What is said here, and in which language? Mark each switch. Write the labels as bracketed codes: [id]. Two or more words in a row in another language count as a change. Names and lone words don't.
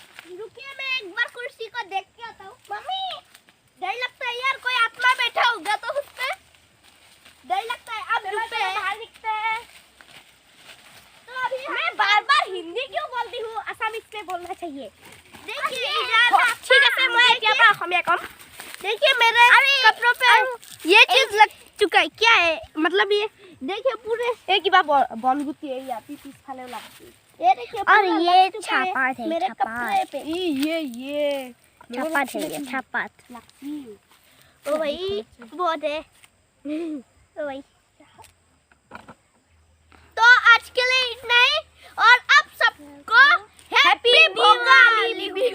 [hi] रुकिए, मैं एक बार कुर्सी को देख के आता हूँ। मम्मी, डर लगता है यार, कोई आत्मा बैठा होगा तो उस पे डर लगता है। अब चलो रुक पे बाहर दिखते हैं। तो अभी मैं बार-बार हिंदी क्यों बोलती हूँ? असमिया में बोलना चाहिए। देखिए ठीक है, मैं क्या पा [as] অসমীয়া কম। [hi] देखिए मेरे कपड़ों पे ये चीज लग चुका है। क्या है मतलब? ये देखिए पूरे [as] এই কিবা বনগুটি এই আপি পিছফালে লাগছে। [hi] ये देखिए और पूरा ये लग चुका है छापात है, मेरे छापात। कपड़े पे। ये छापात है ये छापात। ओ भाई बहुत है। ओ भाई, तो आज के लिए इतना ही, और अब सबको हैप्पी भोगाली बिहू।